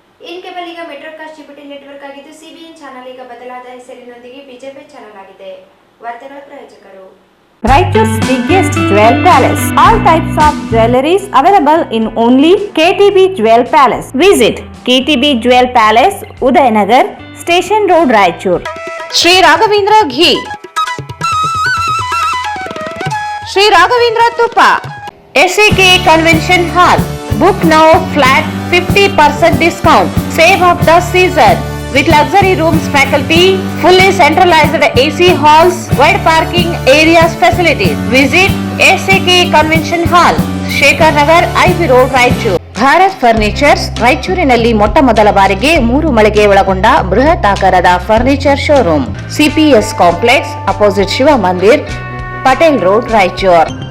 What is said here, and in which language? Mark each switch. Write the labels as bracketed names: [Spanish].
[Kannada] In cable ಈಗ ಮೆಟ್ರೋಕಾಸ್ಟ್ GPT network ಆಗಿದ್ದು CBN channel ಈಗ ಬದಲಾದ ಹೆಸರಿನೊಂದಿಗೆ ಬಿಜೆಪಿ ಚಾನೆಲ್ ಆಗಿದೆ. ವಾರ್ತೆಗಳ ಪ್ರಾಯೋಜಕರು [English] Raichur's biggest jewel palace. All types of jewelries available in only KTB Jewel Palace. Visit KTB Jewel Palace, Udayanagar, Station Road, Raichur. Sri Raghavendra Ghee, Sri Raghavendra Tuppa, SAK Convention Hall. Book now flat 50% discount. Save of the season. With luxury rooms, faculty, fully centralized AC halls, wide parking areas facilities. Visit SAK Convention Hall, Shekhar Nagar, IV Road, Raichur. [Kannada] Bharat furnitures ರಾಯಚೂರಿನಲ್ಲಿ ಮೊಟ್ಟ ಮೊದಲ ಬಾರಿಗೆ 3 ಮಳಿಗೆ ಒಳಗೊಂಡ ಬೃಹತ್ ಆಕಾರದ furniture showroom. CPS complex opposite Shiva ಮಂದಿರ್, Patel road, Raichur.